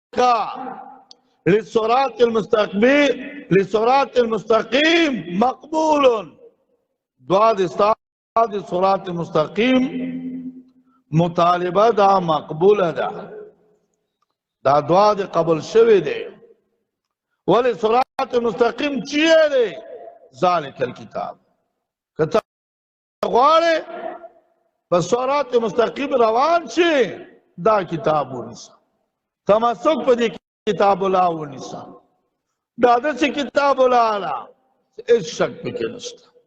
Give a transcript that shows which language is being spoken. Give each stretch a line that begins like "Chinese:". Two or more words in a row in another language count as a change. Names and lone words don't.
Arabic: للصراط المستقیم
Pashto: مقبول دعا د
Arabic: صراط المستقیم
Pashto: مطالبه دا مقبوله ده دا دعا د قبول شوی دی ولی
Arabic: صراط المستقیم
Pashto: چیه دی
Arabic: ذالک الکتاب
Pashto: کته غواړې په
Arabic: صراط مستقیم
Pashto: روان شي دا کتاب ونیسه تمسک په دې
Arabic: کتاب الله
Pashto: ونیسه دا داسې
Arabic: کتاب الله
Pashto: هیڅ شک پکې نشته